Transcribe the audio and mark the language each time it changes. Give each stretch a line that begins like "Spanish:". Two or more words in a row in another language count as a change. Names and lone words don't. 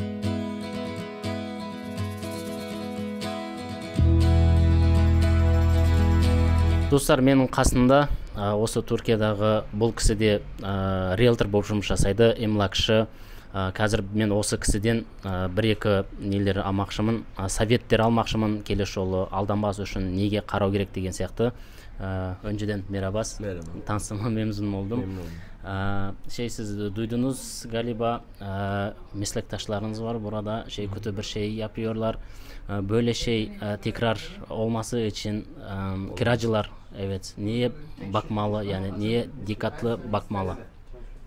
Kazakh: Достар, менің қасында осы Түркиядағы бұл кісі де риэлтор болып жұмыс жасайды, эмлакшы. Қазір мен осы кісіден бір-екі нелер алмақшымын, советтер алмақшымын, келесі жолы алданбас үшін неге қарау керек деген сияқты.
Turkish: Önceden merhaba. Tanıştığıma memnun oldum. Siz duydunuz galiba meslektaşlarınız var burada, kötü bir şey yapıyorlar. Böyle tekrar olması için kiracılar niye bakmalı, yani niye dikkatli bakmalı?